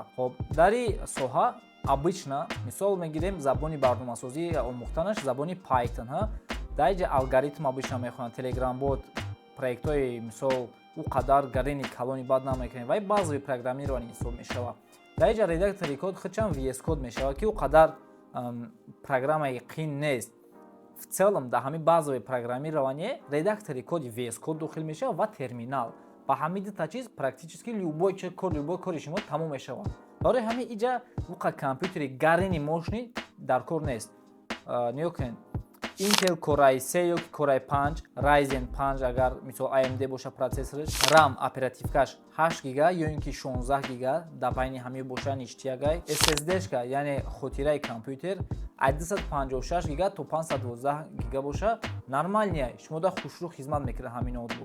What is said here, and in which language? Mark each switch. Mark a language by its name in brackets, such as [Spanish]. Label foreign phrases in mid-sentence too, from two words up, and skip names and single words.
[Tajik] Хоб дар ин соҳа обычно мисол мегирем забони барномасозии омӯхтанаш забони Python ҳа. Дар инҷа алгоритм обычно мехонанд Telegram бот проектҳои мисол ӯ қадар гарени калони бад намекунем, вай [Russian] базови программирование [Tajik] ҳисоб мешавад. Дар инҷа редактори код худшам VS Code мешавад, ки ӯ қадар программаи қин нест. [Russian] В целом [Tajik] дар ҳамин [Russian] базови программирование [Tajik] редактори коди VS Code дохил мешавад ва терминал. Ба ҳамин дута чиз [Russian] практически любой [Tajik] кори шумо тамом мешавад. Барои ҳамин инҷа уқа компютери гарени мошини дар кор нест. Нигоҳ кунед, Intel Core i3 ё ки Core i5, Ryzen 5 агар мисол AMD боша процессораш, RAM оперативкаш 8 гига ё ин ки 16 гига, дар байни ҳамин боша ништиягай, SSD-шка яъне хотираи компютер 256 гига то 512 гига боша, нормалния шумо да хушрӯ хизмат мекунад ҳамин ноутбук.